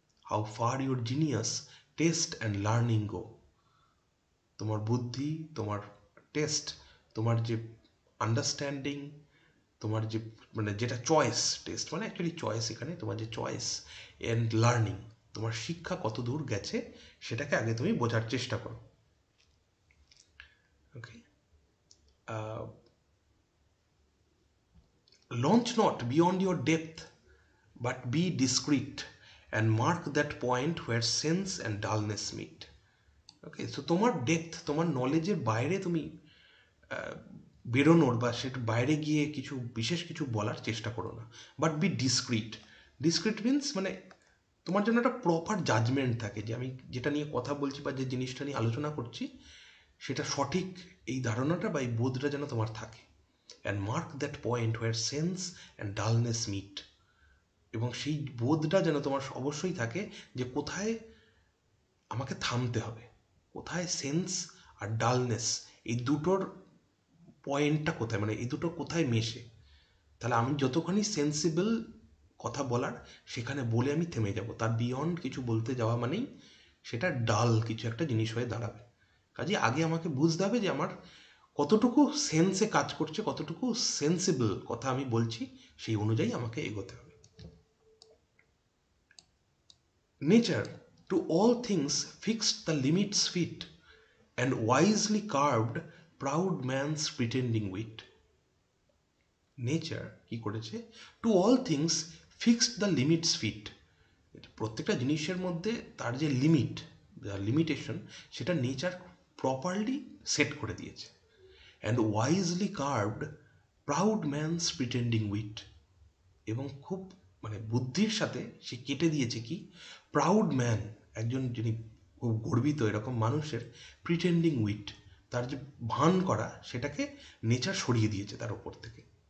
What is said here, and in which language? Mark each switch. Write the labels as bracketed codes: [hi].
[en] How far your genius test and learning go. [bn] তোমার বুদ্ধি, তোমার টেস্ট, তোমার যে আন্ডারস্ট্যান্ডিং, তোমার যে মানে যেটা চয়েস, টেস্ট মানে অ্যাকচুয়ালি চয়েস, এখানে তোমার যে চয়েস অ্যান্ড লার্নিং, তোমার শিক্ষা কত দূর গেছে সেটাকে আগে তুমি বোঝার চেষ্টা করো। [en] Okay, launch not beyond your depth, but be discreet and mark that point where sense and dullness meet. [bn] Okay, so তোমার ডেপথ, তোমার নলেজের বাইরে তুমি বেরোনোর বা সেটা বাইরে গিয়ে কিছু বিশেষ কিছু বলার চেষ্টা করো না, but B discrete. Discrete means মানে তোমার জন্য একটা প্রপার জাজমেন্ট থাকে যে আমি যেটা নিয়ে কথা বলছি বা যে জিনিসটা নিয়ে আলোচনা করছি সেটা সঠিক, এই ধারণাটা বা এই বোধটা যেন তোমার থাকে। [en] and mark that point where sense and dullness meet, [bn] এবং সেই বোধটা যেন তোমার অবশ্যই থাকে যে কোথায় আমাকে থামতে হবে, কোথায় সেন্স আর ডালনেস এই দুটোর পয়েন্টটা কোথায়, মানে এই দুটো কোথায় মেশে, তাহলে আমি যতখানি সেন্সিবল কথা বলার সেখানে বলে আমি থেমে যাব, তার বিয়ন্ড কিছু বলতে যাওয়া মানেই সেটা ডাল কিছু একটা জিনিস হয়ে দাঁড়াবে। কাজে আগে আমাকে বুঝতে হবে যে আমার কতটুকু সেন্সে কাজ করছে, কতটুকু সেন্সিবল কথা আমি বলছি, সেই অনুযায়ী আমাকে এগোতে হবে। [en] Nature to all things fixed the limits fit, and wisely carved proud man's pretending wit. [bn] Nature কি করেছে, [en] to all things fixed the limits fit, [bn] প্রত্যেকটা জিনিসের মধ্যে তার যে লিমিট, লিমিটেশন, সেটা নেচার প্রপারলি সেট করে দিয়েছে। [en] and wisely curved proud man's pretending wit, [bn] এবং খুব মানে বুদ্ধির সাথে সে কেটে দিয়েছে কি, প্রাউড ম্যান, একজন যিনি খুব গর্বিত এরকম মানুষের প্রিটেন্ডিং উইট, তার যে ভান করা সেটাকে নেচার সরিয়ে দিয়েছে তার ওপর থেকে।